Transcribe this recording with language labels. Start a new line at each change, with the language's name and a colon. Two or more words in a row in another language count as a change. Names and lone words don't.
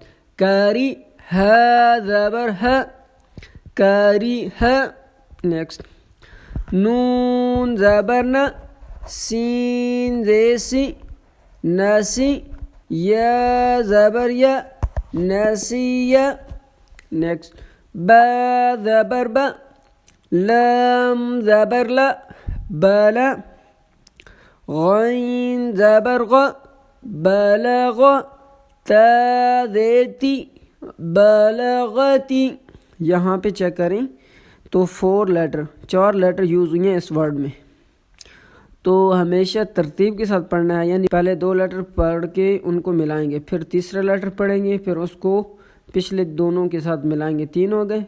Urdu: کاری. ہا زبر ہا کاری ہا. نیکسٹ نون زبر نا. سین زیسی ناسی. یا زبر یا ناسیہ. نیکسٹ با زبر با. لام زبر لا بالا. غین زبر غا بلغ. تا زیتی بلغتی. یہاں پہ چیک کریں تو 4
English: letter use
Urdu: ہوئی ہیں اس ورڈ میں، تو ہمیشہ ترتیب کے ساتھ پڑھنا ہے، یعنی پہلے 2 لیٹر پڑھ کے ان کو ملائیں گے، پھر تیسرا لیٹر پڑھیں گے، پھر اس کو پچھلے دونوں کے ساتھ ملائیں گے، 3 ہو گئے.